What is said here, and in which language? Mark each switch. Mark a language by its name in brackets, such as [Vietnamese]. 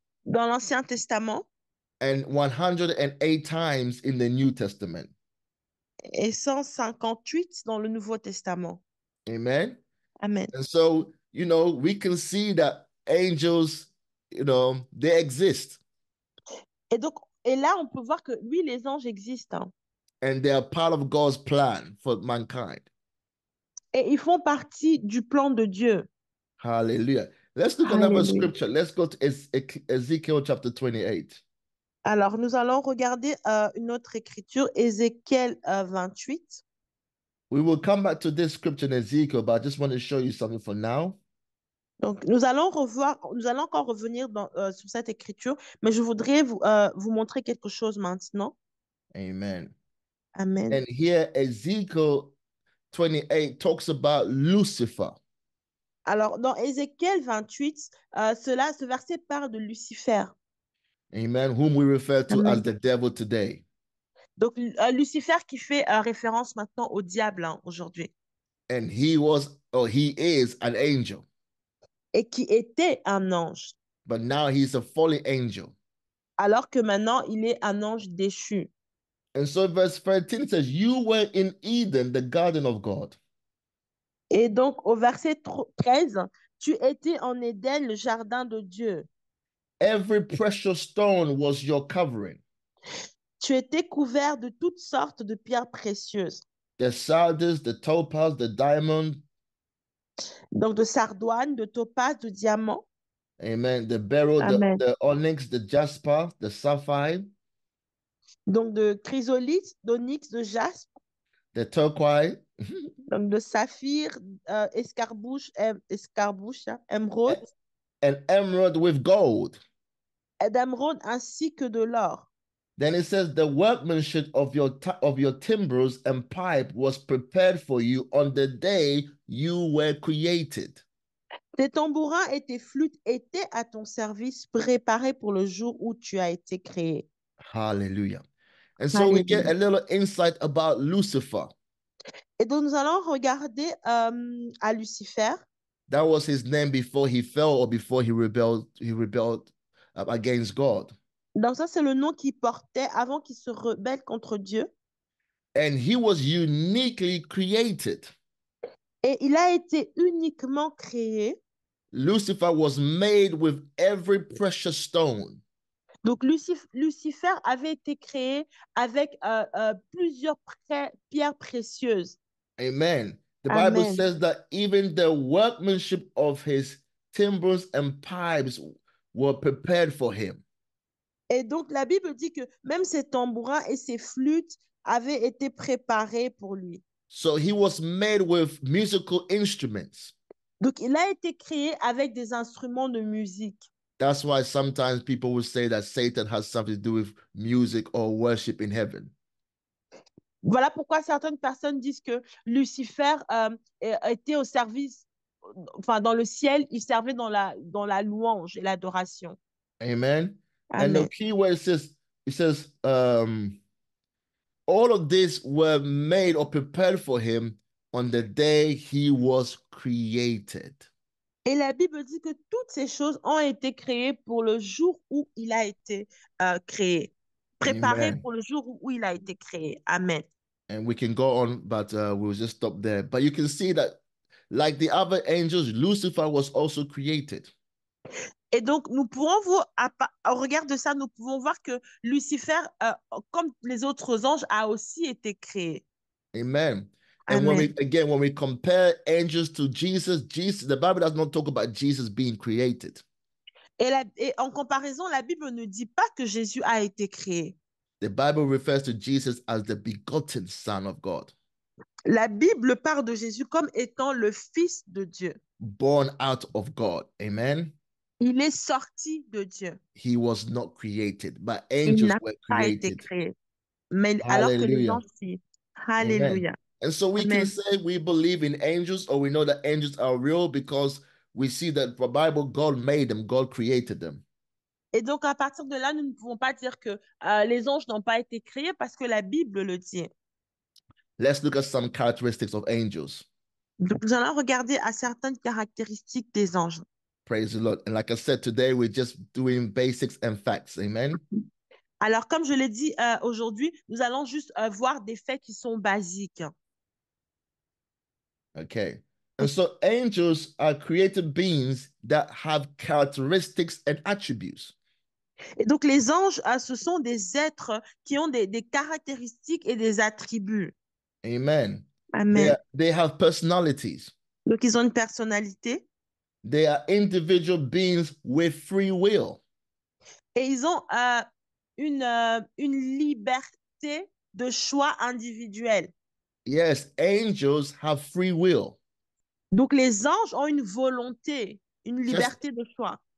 [French] Dans l'Ancien Testament. [English] And 108 times in the New Testament. [French] Et 158 dans le Nouveau Testament. [English] Amen. Amen. And so, we can see that angels, they exist. [French] Et là, on peut voir que oui, les anges existent. [English] And they are part of God's plan for mankind. [French] Et ils font partie du plan de Dieu. [English] Hallelujah. Let's look at another scripture. Let's go to Ezekiel chapter 28. [French] Alors, nous allons regarder une autre écriture, Ézéchiel 28. [English] We will come back to this scripture in Ezekiel, but I just want to show you something for now. [French] Donc, nous allons encore revenir sur cette écriture, mais je voudrais vous montrer quelque chose maintenant. [English] Amen. Amen. And here, Ezekiel 28 talks about Lucifer. [French] Alors, dans Ézéchiel 28, ce verset parle de Lucifer. [English] Amen. Whom we refer to as the devil today. [French] Donc, Lucifer qui fait référence maintenant au diable aujourd'hui. [English] And he is an angel. [French] Et qui était un ange. [English] But now he's a fallen angel. [French] Alors que maintenant, il est un ange déchu. [English] And so verse 13 says, you were in Eden, the garden of God. [French] Et donc, au verset 13, tu étais en Éden, le jardin de Dieu. [English] Every precious stone was your covering. [French] Tu étais couvert de toutes sortes de pierres précieuses. [English] The sardius, the topaz, the diamond. [French] Donc, de sardoine, de topaz, de diamant. [English] Amen. The beryl, the onyx, the jasper, the sapphire. [French] Donc, de chrysolite, d'onyx, de jaspe. [English] The turquoise. [French] Donc, de saphir, escarbouche, émeraude. [English] An emerald with gold. [French] D'émeraude ainsi que de l'or. [English] Then it says the workmanship of your timbrels and pipe was prepared for you on the day you were created. [French] Tes tambourins et tes flûtes étaient à ton service, préparés pour le jour où tu as été créé. [English] Hallelujah. And so we get a little insight about Lucifer. [French] Et donc nous allons regarder à Lucifer. [English] That was his name before he fell or before he rebelled against God. [French] Donc ça, c'est le nom qu'il portait avant qu'il se rebelle contre Dieu. [English] And he was uniquely created. [French] Et il a été uniquement créé. [English] Lucifer was made with every precious stone. [French] Donc Lucifer avait été créé avec plusieurs pierres précieuses. [English] Amen. The Bible says that even the workmanship of his timbrels and pipes were prepared for him. [French] Et donc, la Bible dit que même ses tambourins et ses flûtes avaient été préparés pour lui. [English] So he was made with musical instruments. [French] Donc, il a été créé avec des instruments de musique. [English] That's why sometimes people will say that Satan has something to do with music or worship in heaven. [French] Voilà pourquoi certaines personnes disent que Lucifer était au service, enfin dans le ciel, il servait dans la louange et l'adoration. [English] Amen. Amen. And the key word it says all of this were made or prepared for him on the day he was created. [French] Et la Bible dit que toutes ces choses ont été créées pour le jour où il a été créé. préparé [English] Amen. [French] pour le jour où il a été créé. [English] Amen. And we can go on, but we'll just stop there. But you can see that, like the other angels, Lucifer was also created. [French] Et donc, nous pouvons voir, au regard de ça, nous pouvons voir que Lucifer, comme les autres anges, a aussi été créé. [English] Amen. And Amen. when we compare angels to Jesus, the Bible does not talk about Jesus being created. [French] Et en comparaison, la Bible ne dit pas que Jésus a été créé. [English] The Bible refers to Jesus as the begotten Son of God, [French] La Bible parle de Jésus comme étant le Fils de Dieu. [English] born out of God. Amen. [French] Il est sorti de Dieu. [English] He was not created, but [French] Il [English] angels [French] n'a [English] were [French] pas été [English] created. [French] créé. Mais alors que les [English] Hallelujah. [French] anges, si. [English] Amen. [French] Alléluia. [English] And so we can Amen. say we believe in angels, or we know that angels are real because we see that the Bible, God made them, God created them. [French] Et donc, à partir de là, nous ne pouvons pas dire que les anges n'ont pas été créés parce que la Bible le dit. [English] Let's look at some characteristics of angels. [French] Donc, nous allons regarder à certaines caractéristiques des anges. [English] Praise the Lord. And like I said, today we're just doing basics and facts. Amen. [French] Alors, comme je l'ai dit aujourd'hui, nous allons juste voir des faits qui sont basiques. [English] Okay. And so angels are created beings that have characteristics and attributes. [French] Et donc, les anges, ce sont des êtres qui ont des caractéristiques et des attributs. [English] Amen. Amen. They have personalities. [French] Donc, ils ont une personnalité. [English] They are individual beings with free will. [French] Et ils ont une liberté de choix individuel. [English] Yes, angels have free will. [French] Donc, les anges ont une volonté, une liberté de choix.